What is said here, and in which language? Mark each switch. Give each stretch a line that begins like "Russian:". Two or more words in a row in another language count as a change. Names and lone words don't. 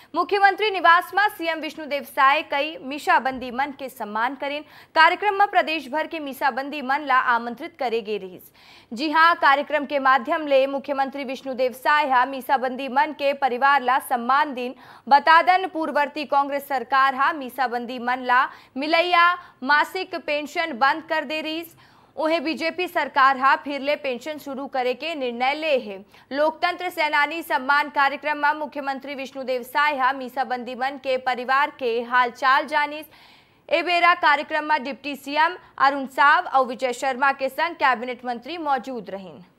Chhattisgarhi: मुख्यमंत्री निवास में सीएम विष्णुदेव साय कई मीसाबंदी मन के सम्मान करें। कार्यक्रम में प्रदेश भर के मीसाबंदी मन ला आमंत्रित करे गे रहीस। जी हाँ, कार्यक्रम के माध्यम ले मुख्यमंत्री विष्णुदेव साय मीसाबंदी मन के परिवार ला सम्मान दिन बतादन। पूर्ववर्ती कांग्रेस सरकार मीसाबंदी मन ला मिलैया मासिक पेंशन बंद कर दे रहीस। उन्हें बीजेपी सरकार फिर ले पेंशन शुरू करे के निर्णय ले है। लोकतंत्र सेनानी सम्मान कार्यक्रम में मुख्यमंत्री विष्णुदेव साय मीसाबंदी मन के परिवार के हालचाल जानिस। ए बेरा कार्यक्रम में डिप्टी सीएम अरुण साव और विजय शर्मा के संग कैबिनेट मंत्री मौजूद रहीं।